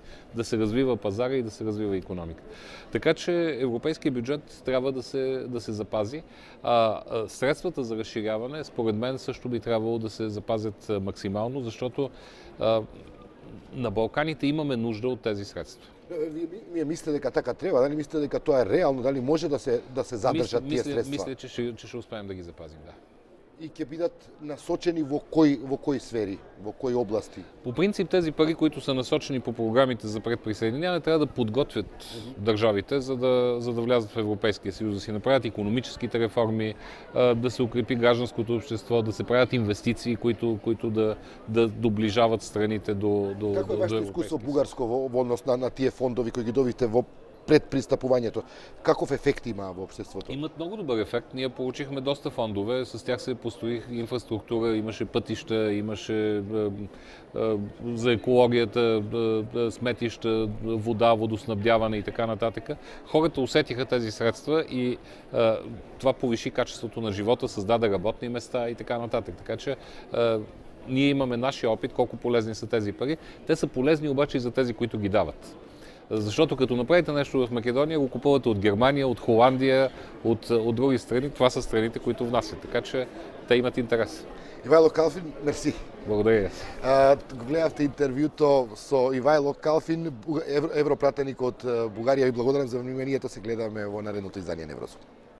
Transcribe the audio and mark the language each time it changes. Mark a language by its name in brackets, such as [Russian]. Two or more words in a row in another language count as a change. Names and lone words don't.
[Bulgarian] Да се развива пазара и да се развива икономика. Така че европейския бюджет трябва да се запази. Средствата за разширяване, според мен, също би трябвало да се запазят максимално, защото на Балканите имаме нужда от тези средства. [Macedonian] Вие мислите дека така треба, дали мислите дека тоа е реално, дали може да се задржат тие средства? [Bulgarian] Мисля, че ще успеем да ги запазим, да. [Macedonian] И ќе бидат насочени во кои сфери, во кои области? [Bulgarian] По принцип тези пари, които са насочени по програмите за предприсъединяване, трябва да подготвят държавите, за да влязат в Европейския съюз, да си направят икономическите реформи, да се укрепи гражданското общество, да се правят инвестиции, които да доближават страните до [Macedonian] Какво е вашето изкуство бугарско во однос на тие фондови кои ги добивте во пред пристапувањето. Каков ефект има во општеството? [Bulgarian] Имат много добър ефект. Ние получихме доста фондове, с тях се построих инфраструктура, имаше пътища, имаше за екологията, сметища, вода, водоснабдяване и така нататък. Хората усетиха тези средства и това повиши качеството на живота, създаде работни места и така нататък. Така че ние имаме нашия опит, колко полезни са тези пари. Те са полезни обаче и за тези, които ги дават. Защото като направите нещо в Македония, го купувате от Германия, от Холандия, от други страни. Това са страните, които внасят. Така че те имат интерес. Ивайло Калфин, мерси. Благодаря. [Macedonian] Гледавте интервјуто со Ивайло Калфин, европратеник од Бугарија, и благодарам за вниманието. Се гледаме во наредното издание на Еврозум.